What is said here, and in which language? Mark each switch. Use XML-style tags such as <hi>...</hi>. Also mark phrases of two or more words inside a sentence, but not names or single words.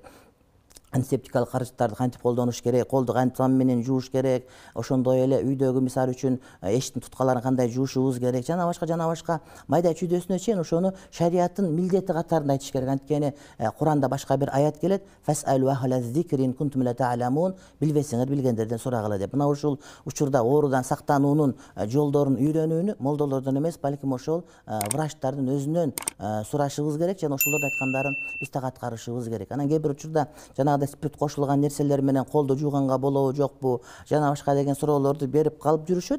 <ky>Антисептикалык каражаттарды кантип колдонуш керек, колду кантип сабын менен жууш керек, ошондой эле үйдөгү мисалы үчүн эшиктин туткаларын кандай жуушубуз керек, жана башка майда чүйдөсүнө чейин ошону шариаттын милдети катарында айтыш керек. Анткени Куранда башка бир аят келет:</ky> <ar>"فاسألوا أهل الذكر كنتم لا تعلمون",</ar> <ky>билбесеңер билгендерден сурагыла деп. Мына ушул учурда оорудан сактануунун жолдорун үйрөнүүнү молдолордон эмес, балким ошол врачтардын өзүнөн сурашыбыз керек, жана ошолордун айткандарын биз так аткарышыбыз керек. Анан кээ бир учурда спирт кошулган нерселер менен колду жууганга болобу жокпу, жана башка деген суроолорду берип калып жүрүшөт.</ky>